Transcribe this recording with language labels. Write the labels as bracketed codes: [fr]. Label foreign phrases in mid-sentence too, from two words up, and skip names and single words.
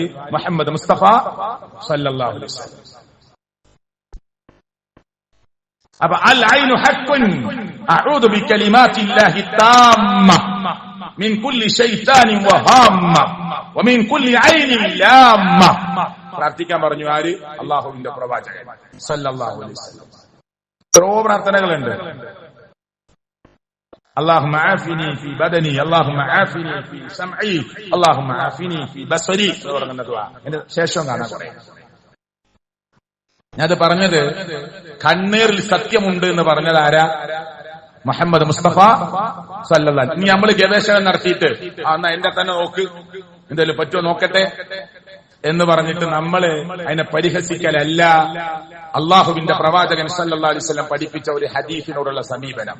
[ml] മുഹമ്മദ് മുസ്തഫ [ar] صلى الله عليه وسلم. [ml] അപ്പൊ [ar] العين حق أعوذ بكلمات الله التامة من كل شيطان وهامة ومن كل عين لامة [ml] പ്രാർത്ഥിക്കാൻ പറഞ്ഞു. ആര്? അല്ലാഹുവിന്റെ പ്രവാചകൻ [ar] صلى الله عليه وسلم. [ml] എത്രയോ പ്രാർത്ഥനകളുണ്ട്. [ar] اللهم عافني في بدني اللهم عافني في سمعي اللهم عافني في بصري [ml] തുടങ്ങുന്ന ദുആ അതിന്റെ ശേഷം കാണാൻ പറയാം. ഞാനത് പറഞ്ഞത് കണ്ണീറിൽ സത്യമുണ്ട് എന്ന് പറഞ്ഞത് ആരാ? മുഹമ്മദ് മുസ്തഫ [ar] صلى الله عليه. [ml] ഇനി നമ്മൾ ഗവേഷണം നടത്തിയിട്ട് എന്നാ എന്റെ തന്നെ നോക്ക്, എന്തെങ്കിലും പറ്റുമോ നോക്കട്ടെ എന്ന് പറഞ്ഞിട്ട് നമ്മള് അതിനെ പരിഹസിക്കലല്ല അള്ളാഹുവിന്റെ പ്രവാചകൻ [ar] صلى الله عليه وسلم [ml] പഠിപ്പിച്ച ഒരു ഹദീസിനോടുള്ള സമീപനം.